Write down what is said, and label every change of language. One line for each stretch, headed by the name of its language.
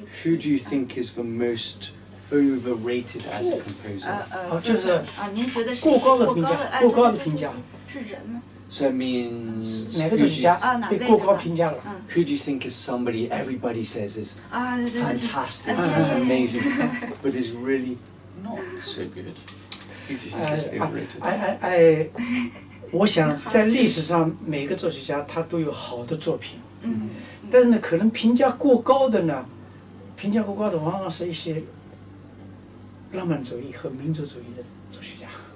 English: Who do you think is the most overrated as a composer?
Chinese: 就是您觉得是过高的评价，过高的评价。是人吗？
English: So it means.
Chinese: 哪个作曲家被过高评价了？
English: Who do you think is somebody everybody says is fantastic,
Chinese: 对
English: amazing, but is really not so good? Who do you think is overrated?
Chinese: 我想在历史上每个作曲家他都有好的作品，但是呢，可能评价过高的往往是一些浪漫主义和民族主义的作曲家。